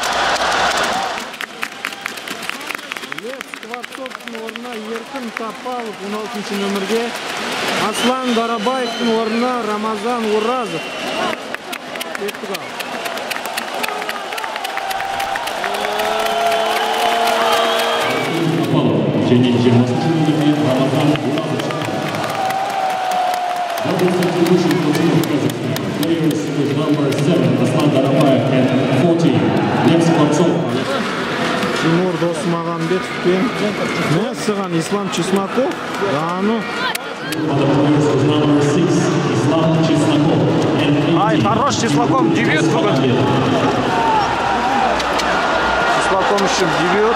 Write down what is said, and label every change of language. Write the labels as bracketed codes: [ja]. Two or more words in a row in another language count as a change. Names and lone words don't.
[kk] Скворцовтың орнына Еркін Тапалов 16-ші нөмірге. Аслан Дарабаевтың орнына Рамазан Уразов. Кеттік ал. және 20-ші нөмірмен Рамазан Уразов. [en] Players with number 7, Aslan Darabаев, and 40, Lев Скворцов. [kk] Тимур Досмағамбетов пен Мессаған Ислам Чесноков. Ай, хорош Чесноков, дебют бүгін. Чесноков үшін дебют.